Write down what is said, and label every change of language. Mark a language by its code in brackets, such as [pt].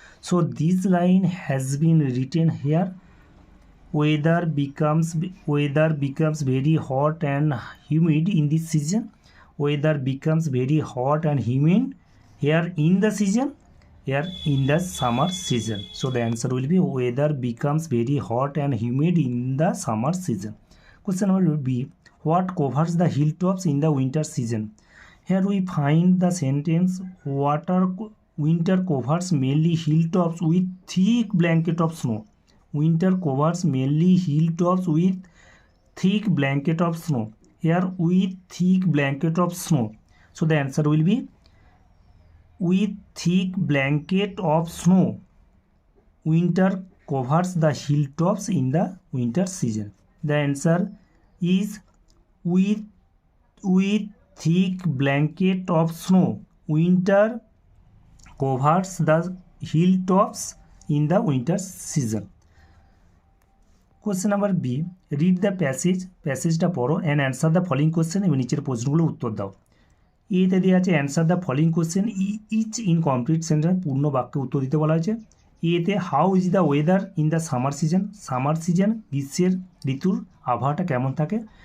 [en] So this line has been written here, weather becomes very hot and humid in this season. Weather becomes very hot and humid here in the season, here in the summer season. So the answer will be weather becomes very hot and humid in the summer season. Question number B, what covers the hill tops in the winter season. Here we find the sentence water winter covers mainly hill tops with thick blanket of snow. Winter covers mainly hill tops with thick blanket of snow. Here with thick blanket of snow. So the answer will be with thick blanket of snow. Winter covers the hilltops in the winter season. The answer is with thick blanket of snow. Winter covers the hilltops in the winter season. Question number B, read the প্যাসেজটা পড়ো and answer the following question [bn] এবং নিচের প্রশ্নগুলো উত্তর দাও। এতে দেওয়া আছে [en] answer the following question each in complete sentence, [bn] পূর্ণ বাক্যে উত্তর দিতে বলা হয়েছে। [en] এতে how is the weather in the summer season, summer season [bn] গ্রীষ্মের ঋতুর আবহাওয়াটা কেমন থাকে।